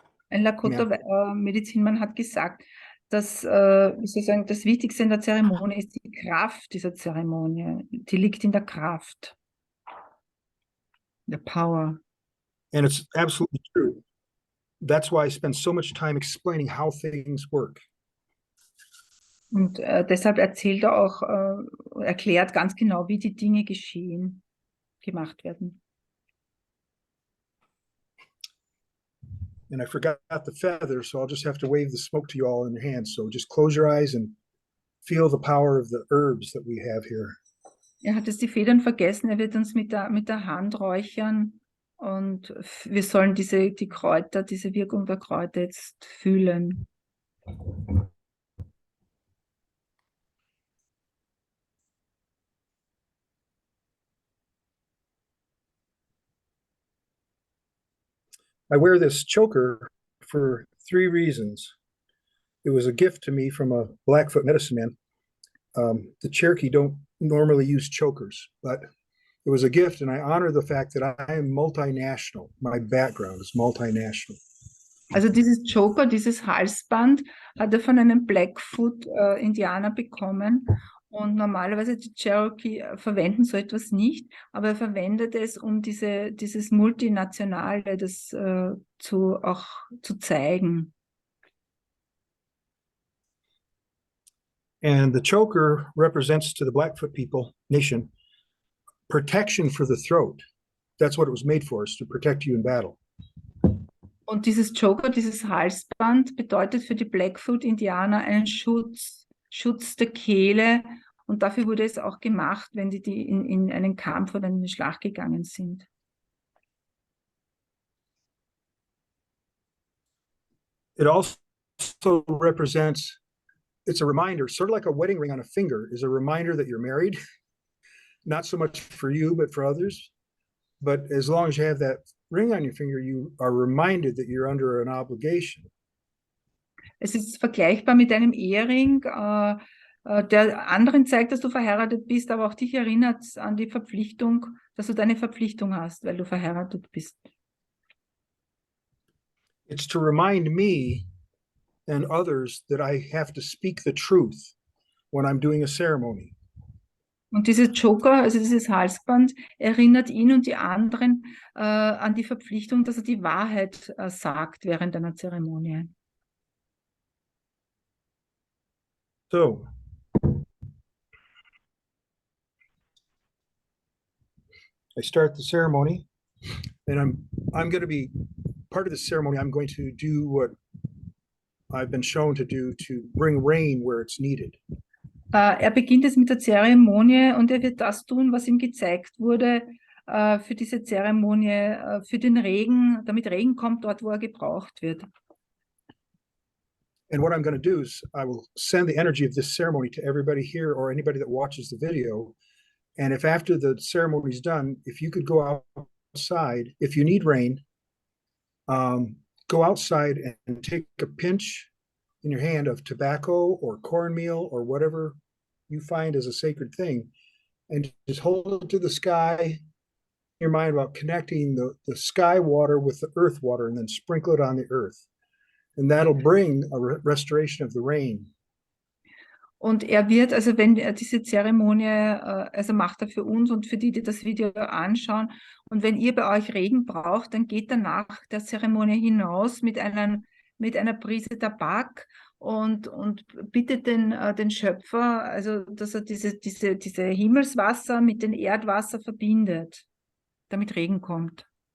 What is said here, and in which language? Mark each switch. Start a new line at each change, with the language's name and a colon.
German: Medizinmann hat gesagt, dass sozusagen das Wichtigste in der Zeremonie ist die Kraft dieser Zeremonie. Die liegt in der Kraft.
English: The power. And it's absolutely true. That's why I spend so much time explaining how things work.
German: Und deshalb erzählt er auch, erklärt ganz genau, wie die Dinge gemacht werden.
English: And I forgot the feather, so I'll just have to wave the smoke to you all in your hands. So just close your eyes and feel the power of the herbs that we have here.
German: Er hat jetzt die Federn vergessen, er wird uns mit der Hand räuchern und wir sollen diese Wirkung der Kräuter jetzt fühlen.
English: I wear this choker for 3 reasons. It was a gift to me from a Blackfoot medicine man. The Cherokee don't normally use chokers, but it was a gift, and I honor the fact that I am multinational. My background is multinational.
German: Also dieses Choker, dieses Halsband, hat er von einem Blackfoot-Indianer bekommen. Und normalerweise die Cherokee verwenden so etwas nicht, aber er verwendet es, um dieses Multinationale, das auch zu zeigen.
English: And the choker represents to the Blackfoot people nation protection for the throat. That's what it was made for, is to protect you in battle.
German: Und dieses Choker, dieses Halsband bedeutet für die Blackfoot-Indianer einen Schutz der Kehle. Und dafür wurde es auch gemacht, wenn die in einen Kampf oder in eine Schlacht gegangen sind.
English: It also represents, it's a reminder, sort of like a wedding ring on a finger, is a reminder that you're married. Not so much for you, but for others. But as long as you have that ring on your finger, you are reminded that you're under an obligation.
German: Es ist vergleichbar mit einem Ehering. der anderen zeigt, dass du verheiratet bist, aber auch dich erinnert an die Verpflichtung, dass du deine Verpflichtung hast, weil du verheiratet bist.
English: It's to remind me and others that I have to speak the truth when I'm doing a ceremony.
German: Und dieses Joker, also dieses Halsband, erinnert ihn und die anderen an die Verpflichtung, dass er die Wahrheit sagt während einer Zeremonie.
English: So, I start the ceremony, and I'm going to be part of the ceremony. I'm going to do what I've been shown to do to bring rain where it's needed.
German: Er beginnt jetzt mit der Zeremonie und er wird das tun, was ihm gezeigt wurde für diese Zeremonie, für den Regen, damit Regen kommt dort, wo er gebraucht wird.
English: And what I'm going to do is I will send the energy of this ceremony to everybody here or anybody that watches the video. And if after the ceremony is done, if you could go outside, if you need rain, go outside and take a pinch in your hand of tobacco or cornmeal or whatever you find as a sacred thing, and just hold it to the sky in your mind about connecting the sky water with the earth water, and then sprinkle it on the earth. And that'll bring a restoration of the rain.
German: Und er wird, also wenn er diese Zeremonie, also macht er für uns und für die, die das Video anschauen. Und wenn ihr bei euch Regen braucht, dann geht er nach der Zeremonie hinaus mit einer Prise Tabak und bittet den Schöpfer, also dass er diese Himmelswasser mit dem Erdwasser verbindet, damit Regen kommt.